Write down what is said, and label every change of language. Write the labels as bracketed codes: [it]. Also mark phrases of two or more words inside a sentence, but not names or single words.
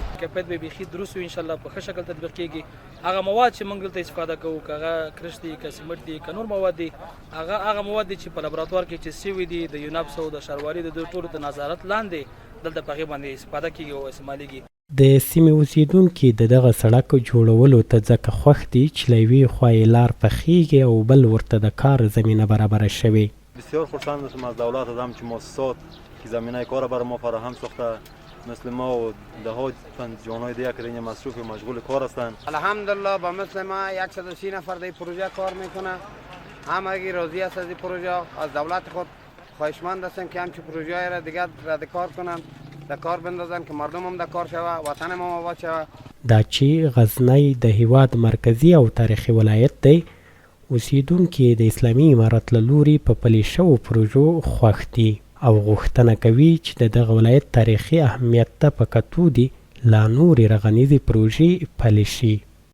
[ps] کیفیت به بیخي دروست وي انشاءالله په ښه شکل تطبیق کېږي. هغه مواد چې موږ دلته استفاده کوو که هغه کرش دي که سمټ دي که نور مواد دي هغه مواد دي چې په لابراتوار کې چې سوي دي د یوناپس او د ښاروالۍ د دوی ټولو د نظارت لاندې دلته په هغې باندې استفاده کېږي او استعمالېږي. د سیمې اوسیدونکي د دغه سړک جوړولو ته ځکه خوښ دي چې له یوې خوا یې لار پخیږي او بل ورته د کار زمینه برابره شوې. [fa] بسیار خرسند هستم از دولت از همچین مؤسسات که زمینه کار برای ما فراهم ساخته مثل ما و ده ها جوانای دیگه که اینجا مصروف و مشغول کار هستند. الحمدلله با مثل ما 130 نفر در پروژه کار میکنه. همگی راضی است از این پروژه. از دولت خود خواهشمند هستیم که همچین پروژه را دیگه رد کار کنن، در کار بندازن که مردم هم در کار شوه، وطن هم آباد شوه. [ps] دا چې غزنی د هیواد مرکزی او تاریخي ولایت دی، اوسیدونکي د اسلامي امارت له لوري په پلي شوو پروژو خوښ دي او غوښتنه کوي چې د دغه ولایت تاریخي اهمیت ته په کتو دي لا نورې رغنیزې پروژې پلي شي.